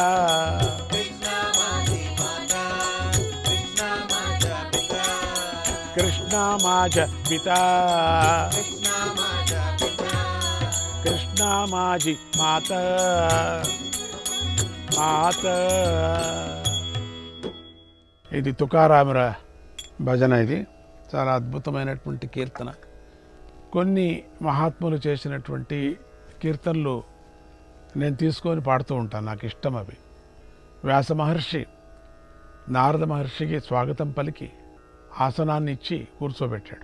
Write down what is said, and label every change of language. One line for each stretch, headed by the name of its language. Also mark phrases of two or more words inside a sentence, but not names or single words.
Marathi: कृष्णा माझी माता, कृष्णा माझा पिता, कृष्णा माझा पिता, कृष्णा माझा पिता, कृष्णा माझी माता माता.
Telugu: ఇది తుకారాముల భజన. ఇది చాలా అద్భుతమైనటువంటి కీర్తన. కొన్ని మహాత్ములు చేసినటువంటి కీర్తనలు నేను తీసుకొని పాడుతూ ఉంటాను, నాకు ఇష్టం అవి. వ్యాస మహర్షి నారద మహర్షికి స్వాగతం పలికి ఆసనాన్ని ఇచ్చి కూర్చోబెట్టాడు.